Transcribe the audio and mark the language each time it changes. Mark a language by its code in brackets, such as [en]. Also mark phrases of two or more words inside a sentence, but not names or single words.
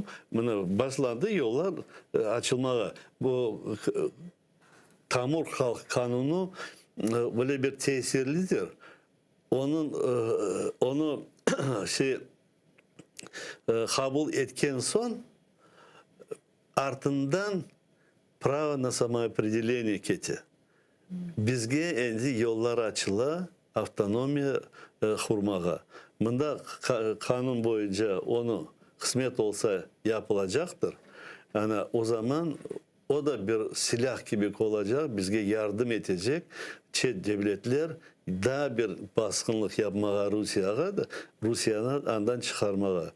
[crh] Buna başlandı yollar açılmaya. Bu Tamur Halk Kanunu böyle bir tesirlidir. Onu kabul etken son ardından [ru] право на самоопределение [crh] keti. Bizge endi yollar açıla, avtonomiya kurmağa. Bunda kanun boyunca onu kısmet olsa yapılacaktır. Yani o zaman o da bir silah gibi olacak, bizge yardım edecek. Çet devletler daha bir baskınlık yapmağa Rusya'nın andan çıkarmağa.